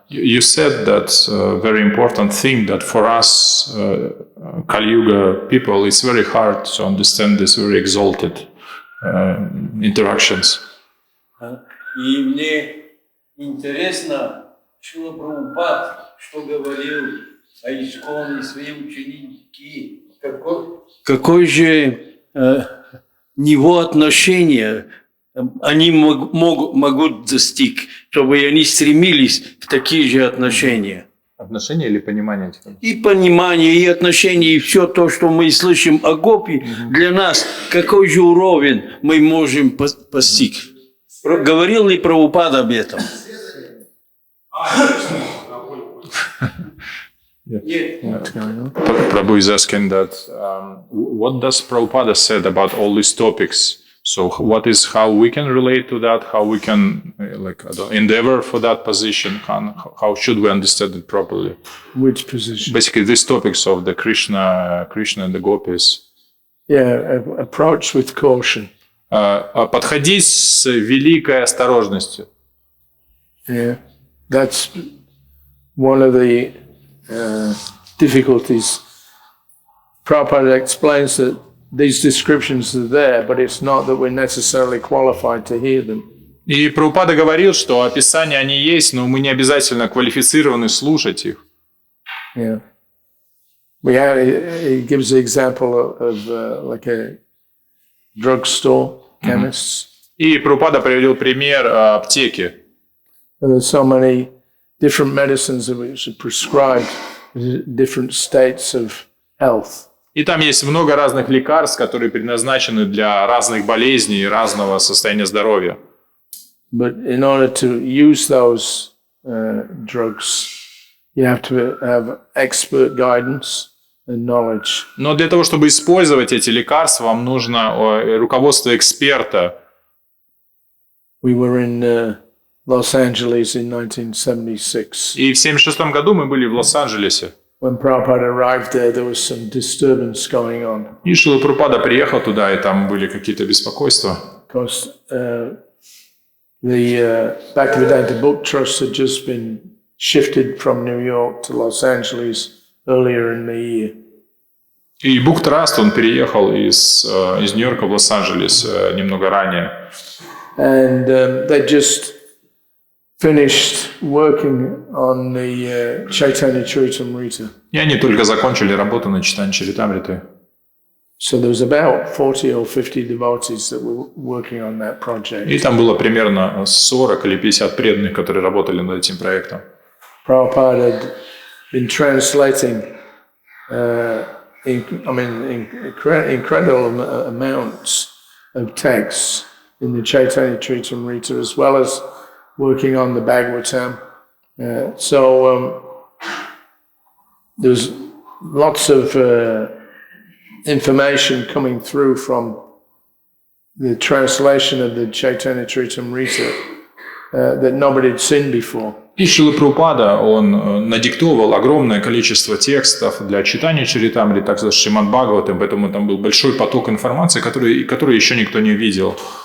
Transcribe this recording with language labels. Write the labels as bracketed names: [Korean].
[English] You said that very important thing that for us, Kali Yuga people, it's very hard to understand this very exalted interactions. [Russian] И мне интересно, Шрила Прабхупад, что говорил о Исконе и свои ученики, какой же него отношения они могут достичь, чтобы они стремились в такие же отношения. Отношения или понимание? И понимание, и отношения, и все то, что мы слышим о Гопи, для нас какой же уровень мы можем постичь? Говорил ли Прабхупада об этом? [English] Prabhu is asking that what does Prabhupada said about all these topics? So how we can relate to that? How we can endeavor for that position? How should we understand it properly? Which position? Basically, these topics of the Krishna and the gopis. Yeah, approach with caution. [Russian] Подходить с великой осторожностью. [English] Yeah, that's one of the difficulties. Prabhupada explains that these descriptions are there, but it's not that we're necessarily qualified to hear them. [Russian] И Прабхупада говорил, что описания они есть, но мы не обязательно квалифицированы слушать их. [English] Yeah, he gives the example of like a drugstore, chemists. [Russian] И Прабхупада привел пример аптеки. [English] There's so many different medicines which are prescribed in different states of health. [Russian] И там есть много разных лекарств, которые предназначены для разных болезней и разного состояния здоровья. [English] But in order to use those drugs, you have to have expert guidance and knowledge. [Russian] Но для того, чтобы использовать эти лекарства, вам нужно руководство эксперта. [English] We were in Los Angeles in 1976. [Russian] И в 1976 году мы были в Лос-Анджелесе. [English] When Prabhupada arrived there was some disturbance going on. [Russian] И Шрила Прабхупада приехал туда, и там были какие-то беспокойства. [English] Because the Bhaktivedanta Book Trust had just been shifted from New York to Los Angeles earlier in the year. [Russian] И Book Trust, он переехал из Нью-Йорка в Лос-Анджелес немного ранее. [English] And they just finished working on the Chaitanya Charitamrita. [Russian] И они только закончили работу над Чайтанья Чаритамритой. [English] So there was about 40 or 50 devotees that were working on that project. [Russian] И там было примерно 40 или 50 преданных, которые работали над этим проектом. [English] Prabhupada had been translating incredible amounts of texts in the Chaitanya Charitamrita, as well as working on the Bhagavatam. There's lots of information coming through from the translation of the Chaitanya Charitamrita that nobody had seen before. [Russian] И Шрила Прабхупада, он надиктовал огромное количество текстов для читания Чаритамриты, также Шримад-бхагаватам, поэтому там был большой поток информации, который еще никто не видел.